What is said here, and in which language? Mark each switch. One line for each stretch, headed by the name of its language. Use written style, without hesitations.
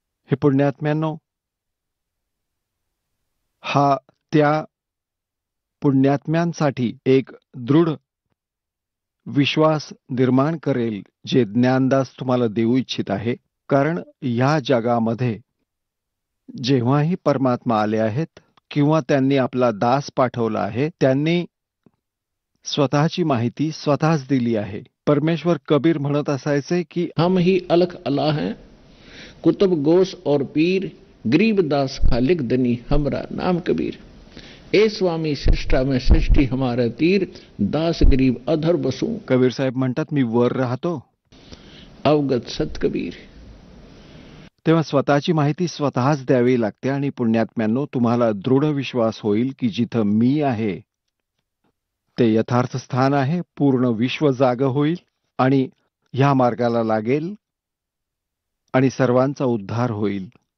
Marathi: हे पुण्यात्म्यांनो, हा त्या पुण्यात्म्यांसाठी एक दृढ विश्वास निर्माण करेल जे ज्ञानदास तुम्हाला देऊ इच्छित आहे. कारण या जगामध्ये जेव्हाही परमात्मा आले आहेत किंवा त्यांनी आपला दास पाठवला आहे, त्यांनी स्वतःची माहिती स्वतःच दिली आहे. परमेश्वर कबीर म्हणत असायचे की
Hindi: हम ही अलख अल्लाह हैं, कुतुब गोस और पीर, गरीब दास खालिक दनी हमरा नाम कबीर. ए स्वामी सृष्टा में सृष्टि हमारे तीर, दास गरीब अधर बसू.
Marathi: कबीर साहेब म्हणतात, मी वर राहतो.
Hindi: अवगत सत कबीर.
Marathi: तेव्हा स्वतःची माहिती स्वतःच द्यावी लागते. आणि पुण्यात्म्यांनो, तुम्हाला दृढ विश्वास होईल की जिथं मी आहे ते यथार्थ स्थान आहे. पूर्ण विश्व जाग होईल आणि ह्या मार्गाला लागेल आणि सर्वांचा उद्धार होईल.